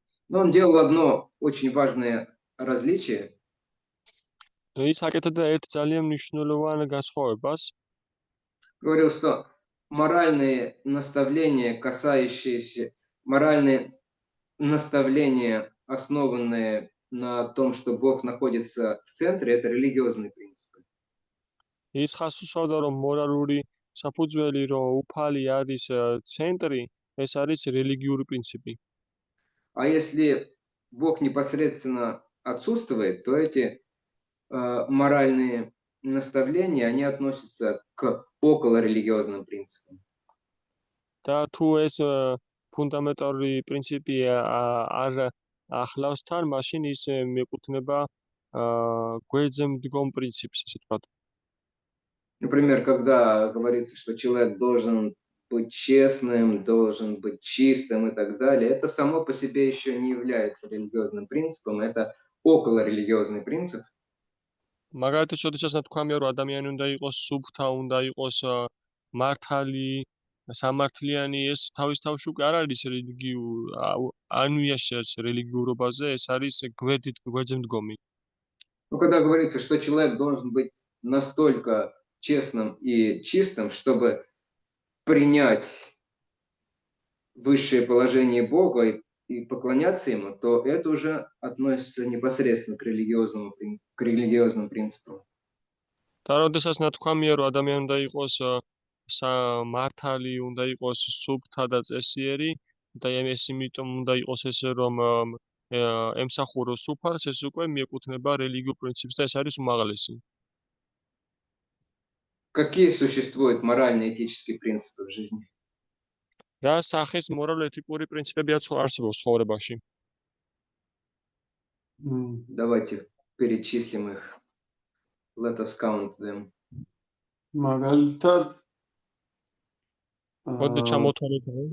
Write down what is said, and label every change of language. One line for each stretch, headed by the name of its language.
Russian: Но он делал одно очень важное различие.
Georgian: ის აკეთებდა ერთ ძალიან მნიშვნელოვან განსხვავებას.
Russian: Говорил, что моральные наставления, основанные на том, что Бог находится в центре, это религиозные принципы.
Georgian: ის ხას უსვავდა, რომ მორალური საფუძველი, რომ უფალი არის ცენტრი, ეს არის რელიგიური პრინციპი.
Russian: А если Бог непосредственно отсутствует, то эти моральные наставления, они относятся к околорелигиозным принципам.
Georgian: და თუ ეს ფუნდამენტური პრინციპი არ ახლავს თან, მაშინ ის მიეკუთვნება გვერდზე მდგომ პრინციპს, ესე ვთქვათ.
Russian: Например, когда говорится, что человек должен быть честным, должен быть чистым и так далее, это само по себе еще не является религиозным принципом, это околорелигиозный принцип.
Georgian: მაგალითად, შესაძლოა თქვამია, რომ ადამიანი უნდა იყოს სუფთა, უნდა იყოს მართალი, სამართლიანი, ეს თავის თავში უკვე არ არის ანუიაშეს რელიგიურობაზე, ეს არის გვერდზე მდგომი.
Russian: Но когда говорится, что человек должен быть настолько честным и чистым, чтобы принять высшее положение Бога и поклоняться Ему, то это уже относится непосредственно к религиозным принципам.
Georgian: და როდესაც ნათქვამია, რომ ადამიანი უნდა იყოს მართალი, უნდა იყოს სუფთა და წესიერი და ეს იმიტომ უნდა იყოს ესე, რომ ემსახუროს უფალს, ეს უკვე მიეკუთვნება რელიგიურ პრინციპს და ეს არის უმაღლესი.
Russian: Какие существуют морально-этические принципы в жизни?
Georgian: რა სახის მორალ-ეთიკური პრინციპები არსებობს ცხოვრებაში?
Russian: Давайте перечислим их.
English: Let us count them.
Georgian: მაგალითად მოდი ჩამოთვალოთ.